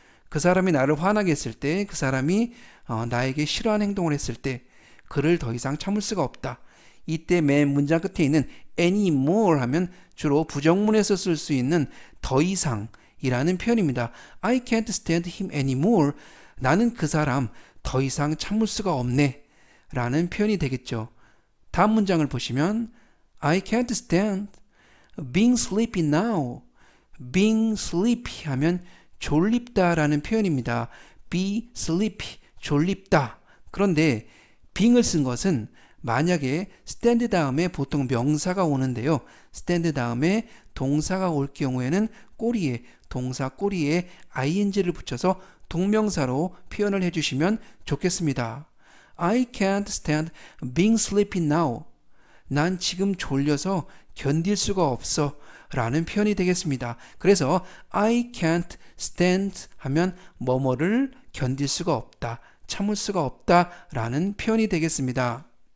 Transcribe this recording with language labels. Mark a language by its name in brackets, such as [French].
[Korean] 그 사람이 나를 화나게 했을 때 그 사람이 나에게 싫어하는 행동을 했을 때 그를 더 이상 참을 수가 없다. 이때 맨 문장 끝에 있는 anymore 하면 주로 부정문에서 쓸 수 있는 더 이상이라는 표현입니다. [English] I can't stand him anymore [Korean] 나는 그 사람 더 이상 참을 수가 없네 라는 표현이 되겠죠. 다음 문장을 보시면 [English] I can't stand being sleepy now. [Korean] being sleepy 하면 졸립다 라는 표현입니다. be sleepy, 졸립다. 그런데 being을 쓴 것은 만약에 stand 다음에 보통 명사가 오는데요. stand 다음에 동사가 올 경우에는 동사 꼬리에 ing를 붙여서 동명사로 표현을 해주시면 좋겠습니다. [English] I can't stand being sleepy now. [Korean] 난 지금 졸려서 견딜 수가 없어 라는 표현이 되겠습니다. 그래서 [English] I can't stand [Korean] 하면 뭐뭐를 견딜 수가 없다, 참을 수가 없다 라는 표현이 되겠습니다.